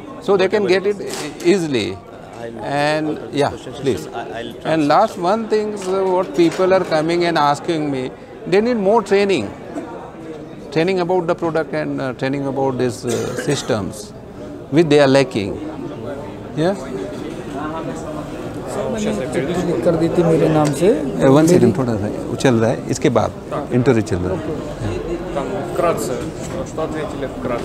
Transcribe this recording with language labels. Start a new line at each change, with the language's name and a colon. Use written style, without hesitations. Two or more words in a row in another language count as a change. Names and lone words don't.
English: So they can get it easily. And yeah, please. And last one thing, what people are coming and asking me, they need more training. Training about the product and training about these systems, which they are lacking. Yeah.
Hindi: कर दी थी मेरे नाम से।
English: One second,
Hindi: थोड़ा सा चल रहा है, इसके बाद इंटरव्यू चल रहा है।
Russian: Там вкратце, что ответили вкратце?